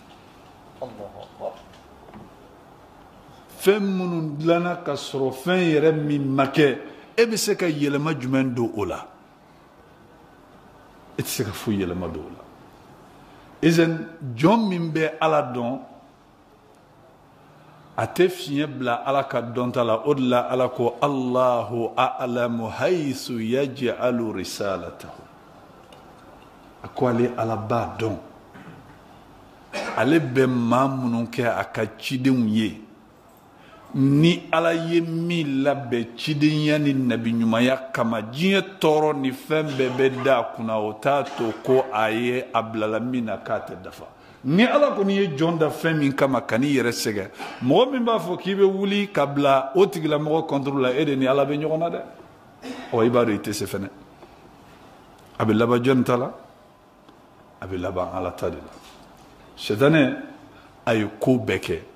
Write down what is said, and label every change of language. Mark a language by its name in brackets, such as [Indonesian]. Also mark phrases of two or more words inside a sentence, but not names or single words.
[Bambara] fɛn minnu dilanna ka sɔrɔ fɛn yɛrɛ min ma kɛ e bɛ se ka yɛlɛma jumɛn don o la e tɛ se ka foyi yɛlɛma don o la izan jɔn min bɛ ala dɔn a tɛ fiɲɛ bila ala ka dɔnta la o de la ala ko [Arabic] الله أعلم حيث يجعل رسالته [Bambara] a ko ale ala b'a dɔn ale bɛ maa minnu kɛ a ka cidenw ye ni ala ye min labɛn cidenya ni nabiɲumanya kama diɲɛ tɔɔrɔ ni fɛn bɛɛ bɛ da kunna o t'a to ko a ye a bilala min na k'a tɛ dafa ni ala kɔni ye jɔn da fɛn min kama ka n'i yɛrɛ sɛgɛn mɔgɔ min b'a fɔ k'i bɛ wuli ka bila o tigilamɔgɔ kɔntoro la e de ni ala bɛ ɲɔgɔn na dɛ ɔ i b'a dɔn i tɛ se fɛnɛ a bɛ laban jɔn ta la a bɛ laban ala ta de la sɛtanɛ a ye ko bɛɛ kɛ